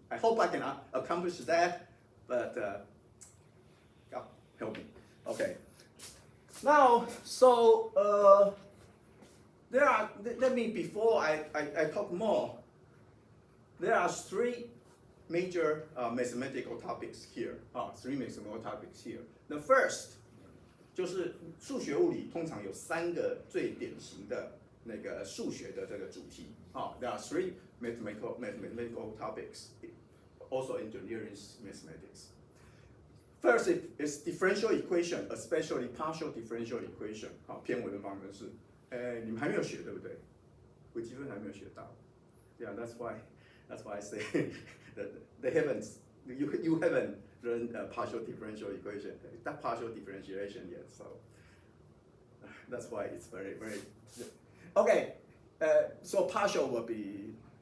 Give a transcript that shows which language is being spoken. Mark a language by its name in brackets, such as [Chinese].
[English] I hope I can accomplish that, but God help me. Okay. Now, so before I talk more, there are 3 major mathematical topics here. 3 mathematical topics here. The first [Chinese] 就是数学物理通常有3个最典型的那个数学的这个主题。 [English] There are 3 mathematical topics, also engineering mathematics. First is differential equation, especially partial differential equation. [Chinese] 偏文的方程式，你们还没有学对不对？微积分还没有学到。 [English] Yeah, that's why I say that you haven't learned partial differential equation, that partial differentiation yet. So that's why it's very, very okay. So partial will be.